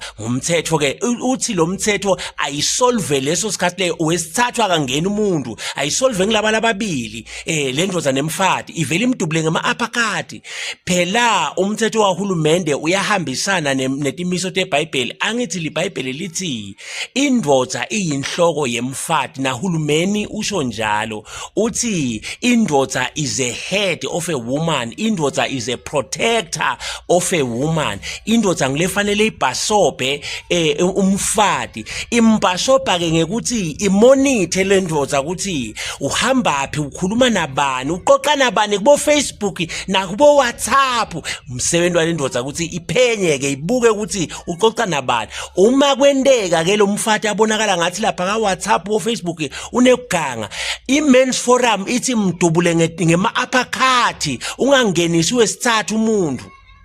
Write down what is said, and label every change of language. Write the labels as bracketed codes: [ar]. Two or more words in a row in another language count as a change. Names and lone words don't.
[ss] Ngumthetho ke uthi lo mthetho ayisolve leso sikhathi leyo wesithathu akangena umuntu ayisolve ngilaba lababili lendvodza nemfati ivele imdubule ngema-uppercut. Phela umthetho wahulumende uyahambisana netimiso teBhayibheli. Angithi liBhayibheli lithi indvodza iyinhloko yemfati nahulumeni usho njalo uthi indvodza [en] is a head of a woman, [ss] indvodza [en] is a protector of a woman. [ss] Indvodza ngilefanele ibhasobhe umfati imbhasobha ke ngekuthi imonithe lendvodza ukuthi uhambaphi ukhuluma nabani uqoqa nabani kubo Facebook nakubo WhatsApp. Umsebenzi walendvodza ukuthi iphenye ke ibuke ukuthi uqoqa nabani. Uma kwendeka ke lo mfati abonakala ngathi lapha ka WhatsApp wo Facebook uneganga, iMen's Forum ithi mdubule ngema-uppercut ungangenisi wesithathu umuntu.